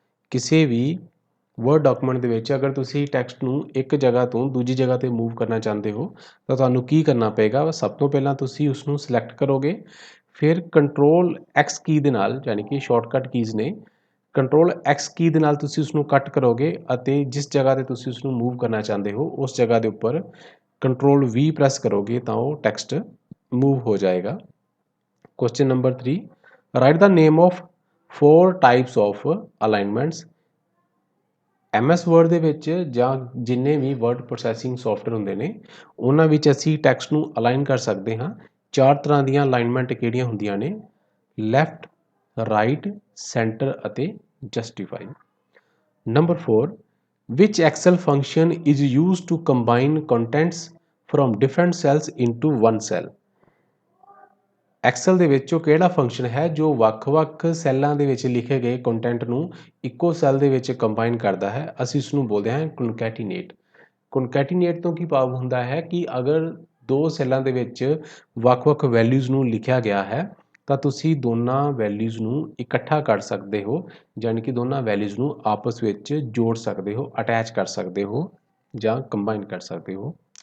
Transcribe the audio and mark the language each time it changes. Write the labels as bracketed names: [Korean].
[Punjabi] ਕਿਸੇ ਵੀ word document ਦੇ ਵਿੱਚ ਅਗਰ ਤੁਸੀਂ ਟੈਕਸਟ ਨੂੰ ਇੱਕ ਜਗ੍ਹਾ ਤੋਂ ਦੂਜੀ ਜਗ੍ਹਾ 'ਤੇ ਮੂਵ ਕਰਨਾ ਚਾਹੁੰਦੇ ਹੋ ਤਾਂ ਤੁਹਾਨੂੰ ਕੀ ਕਰਨਾ ਪਏਗਾ। ਸਭ ਤੋਂ ਪਹਿਲਾਂ ਤੁਸੀਂ ਉਸਨੂੰ ਸਿਲੈਕਟ ਕਰੋਗੇ, ਫਿਰ ਕੰਟਰੋਲ X ਕੀ ਦੇ ਨਾਲ, ਯਾਨੀ ਕਿ ਸ਼ਾਰਟਕਟ ਕੀਜ਼ ਨੇ, ਕੰਟਰੋਲ X ਕੀ ਦੇ ਨਾਲ ਤੁਸੀਂ ਉਸਨੂੰ ਕੱਟ ਕਰੋਗੇ ਅਤੇ ਜਿਸ ਜਗ੍ਹਾ 'ਤੇ ਤੁਸੀਂ ਉਸਨੂੰ ਮੂਵ ਕਰਨਾ ਚਾਹੁੰਦੇ ਹੋ ਉਸ ਜਗ੍ਹਾ ਦੇ ਉੱਪਰ [Hindi] कंट्रोल V प्रेस करोगे तो वो टेक्स्ट मूव हो जाएगा। [English] Question number 3, write the name of 4 types of alignments. [Punjabi] MS word ਦੇ ਵਿੱਚ ਜਾਂ ਜਿੰਨੇ ਵੀ ਵਰਡ ਪ੍ਰੋਸੈਸਿੰਗ ਸੌਫਟਵੇਅਰ ਹੁੰਦੇ ਨੇ ਉਹਨਾਂ ਵਿੱਚ ਅਸੀਂ ਟੈਕਸਟ ਨੂੰ ਅਲਾਈਨ ਕਰ ਸਕਦੇ ਹਾਂ। 4 ਤਰ੍ਹਾਂ ਦੀਆਂ ਅਲਾਈਨਮੈਂਟ ਕਿਹੜੀਆਂ ਹੁੰਦੀਆਂ ਨੇ? ਲੈਫਟ, ਰਾਈਟ, ਸੈਂਟਰ ਅਤੇ justify. [English] Number 4, which Excel function is used to combine contents from different cells into one cell? [Punjabi] Excel ਦੇ ਵਿੱਚ ਉਹ ਕਿਹੜਾ ਫੰਕਸ਼ਨ ਹੈ ਜੋ ਵੱਖ-ਵੱਖ ਸੈੱਲਾਂ ਦੇ ਵਿੱਚ ਲਿਖੇ ਗਏ ਕੰਟੈਂਟ ਨੂੰ ਇੱਕੋ ਸੈੱਲ ਦੇ ਵਿੱਚ ਕੰਬਾਈਨ ਕਰਦਾ ਹੈ? ਅਸੀਂ ਉਸ ਨੂੰ ਬੋਲਦੇ ਹਾਂ ਕਨਕੈਟੀਨੇਟ। ਕਨਕੈਟੀਨੇਟ ਤੋਂ ਕੀ ਭਾਵ ਹੁੰਦਾ ਹੈ ਕਿ ਅਗਰ ਦੋ ਸੈੱਲਾਂ ਦੇ ਵਿੱਚ ਵੱਖ-ਵੱਖ ਵੈਲਿਊਜ਼ ਨੂੰ ਲਿਖਿਆ ਗਿਆ ਹੈ ਤਾਂ ਤੁਸੀਂ ਦੋਨਾਂ ਵੈਲਿਊਜ਼ ਨੂੰ ਇਕੱਠਾ ਕਰ ਸਕਦੇ ਹੋ, ਯਾਨੀ ਕਿ ਦੋਨਾਂ ਵੈਲਿਊਜ਼ ਨੂੰ ਆਪਸ ਵਿੱਚ ਜੋੜ ਸਕਦੇ ਹੋ, ਅਟੈਚ ਕਰ ਸਕਦੇ ਹੋ ਜਾਂ ਕੰਬਾਈਨ ਕਰ ਸਕਦੇ ਹੋ।